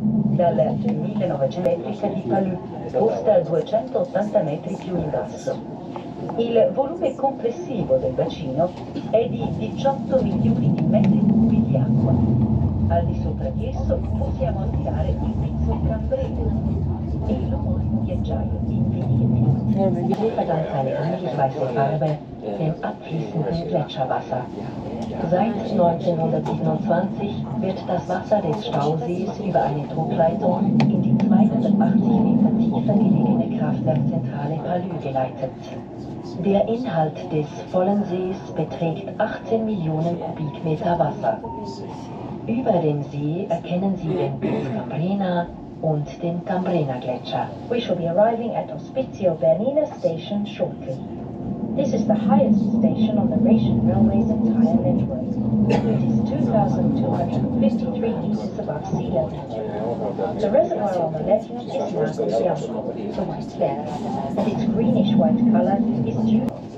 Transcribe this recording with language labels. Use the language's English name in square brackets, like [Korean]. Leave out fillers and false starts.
[Italian] Dal 1900 elettrica di Palu, posta a 280 metri più in basso. Il volume complessivo del bacino è di 18 milioni di metri cubi di acqua. Al di sopra di esso possiamo ammirare il pizzo Cambreno e il omonimo ghiacciaio di Bernina. [German] Die verdankt seine grünlich-weiße Farbe dem abfließenden Gletscherwasser. Seit 1927 wird das Wasser des Stausees über eine Druckleitung in die 280 Meter tiefer gelegene Kraftwerkzentrale Palu geleitet. Der Inhalt des vollen Sees beträgt 18 Millionen Kubikmeter Wasser. Über dem See erkennen Sie den Piz Cambrena und den Cambrena-Gletscher. [English] We shall be arriving at Ospizio Bernina station shortly. This is the highest station on the Rhaetian Railway's entire network. It is 2,253 meters above sea level. The reservoir on the left is Lago Bianco, the white lake, and its greenish-white color is due.